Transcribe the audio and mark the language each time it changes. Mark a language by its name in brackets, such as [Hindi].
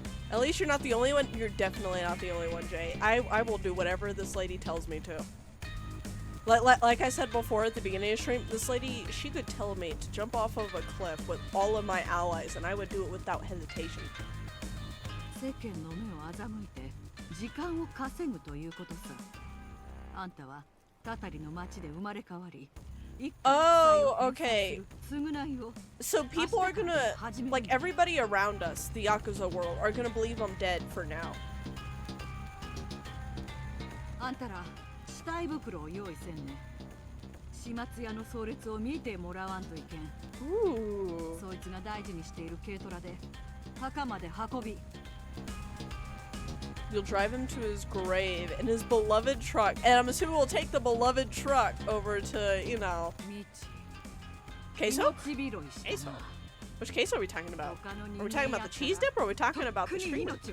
[English] At least you're not the only one. You're definitely not the only one, Jay. I will do whatever this lady tells me to. Like I said before at the beginning of the stream, this lady, she could tell me to jump off of a cliff with all of my allies, and I would do it without hesitation. [Japanese] 世間の目を欺いて時間を稼ぐということさ。あんたはたたりの町で生まれ変わり。 [English] Oh, okay. So people are gonna, like everybody around us, the Yakuza world, are gonna believe I'm dead for now. [Japanese] あんたら死体袋を用意せんね。始末屋の葬列を見てもらわんといけん。そいつが大事にしている軽トラで墓まで運び。 [English] You'll drive him to his grave in his beloved truck, and I'm assuming we'll take the beloved truck over to, you know, queso? Queso? Which queso are we talking about? Are we talking about the cheese dip, or are we talking about the street?